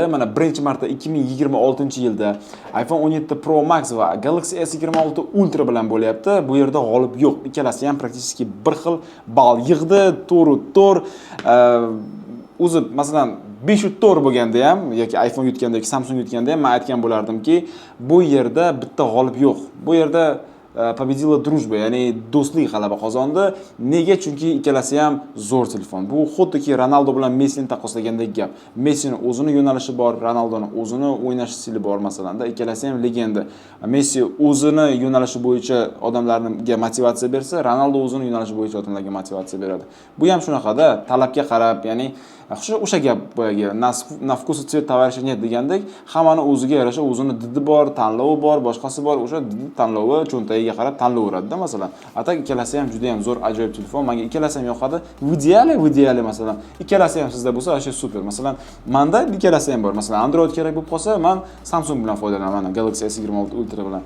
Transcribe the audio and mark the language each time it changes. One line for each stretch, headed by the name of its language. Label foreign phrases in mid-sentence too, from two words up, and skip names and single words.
Uzbek: Mana birinchi marta 2026-yilda iPhone 17 Pro Max va Galaxy S26 Ultra bilan bo'lyapti. Bu yerda g'olib yo'q. Ikkalasi ham praktически bir xil ball yig'di, 4. O'zi masalan 504 bo'lganda ham yoki iPhone yutganda yoki Samsung yutganda ham men aytgan bo'lardimki, bu yerda bitta g'olib yo'q. Bu yerda
Russian: победила дружба,
Uzbek: ya'ni do'stlik g'alaba qozondi. Nega? Chunki ikkalasi ham zo'r telefon. Bu xuddiki Ronaldo bilan Messini taqqoslagandek gap. Messining o'zini yo'nalishi bor, Ronaldoning o'zini o'ynash stili bor masalanda. Ikkalasi ham legenda. Messi o'zini yo'nalishi bo'yicha odamlarga motivatsiya bersa, Ronaldo o'zini yo'nalishi bo'yicha odamlarga motivatsiya beradi. Bu ham shunaqada, talabga qarab, ya'ni o'sha gap boyagi
Russian: на вкус цвет товарища нет
Uzbek: degandek, hammani o'ziga yarasha o'zini didi bor, tanlovi bor, boshqasi bor, o'sha didi tanlovi cho'ntagiga qarab tanlaveradi-da masalan. Atak ikkalasi ham juda ham zo'r, ajoyib telefon. Menga ikkalasi ham yoqadi. Ideali masalan. Ikkalasi ham sizda bo'lsa, o'sha super. Masalan, menda ikkalasi ham bor. Masalan, Android kerak bo'lib qolsa, men Samsung bilan foydalanaman, Galaxy S26 Ultra bilan.